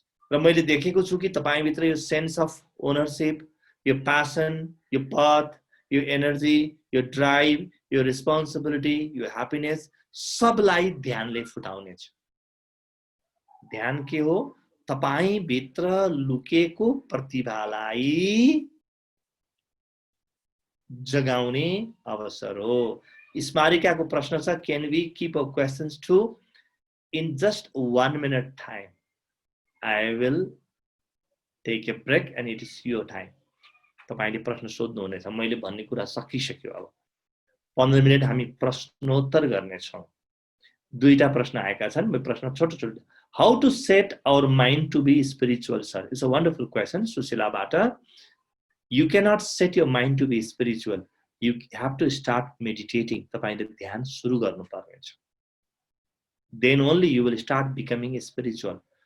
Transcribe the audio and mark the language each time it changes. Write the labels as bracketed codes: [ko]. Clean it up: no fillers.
[ne] र मैले देखेको छु कि तपाईभित्र यो सेन्स अफ ओनरशिप, यो प्यासन, यो पथ, यो एनर्जी, यो ड्राइभ, यो रेस्पोन्सिबिलिटी, यो ह्याप्पिनेस सबलाई ध्यानले फुटाउनेछ। ध्यान के हो? तपाईभित्र लुकेको प्रतिभालाई जगाउने अवसर हो। स्मारिकाको प्रश्न छ, [en] can we keep our questions to in just 1 minute time? I will take a break and it is your time. [ne] तपाईले प्रश्न सोध्नु हुनेछ। मैले भन्ने कुरा सकिसक्यो। अब 15 मिनेट हामी प्रश्नोत्तर गर्ने छौं। दुईटा प्रश्न आएका छन्। म प्रश्न छोटो छोटो [en] How to set our mind to be spiritual, sir? It's a wonderful question, Susila Bata. You cannot set your mind to be spiritual. You have to start meditating. [ne] तपाईले ध्यान सुरु गर्नुपर्नेछ. [en] Then only you will start becoming spiritual.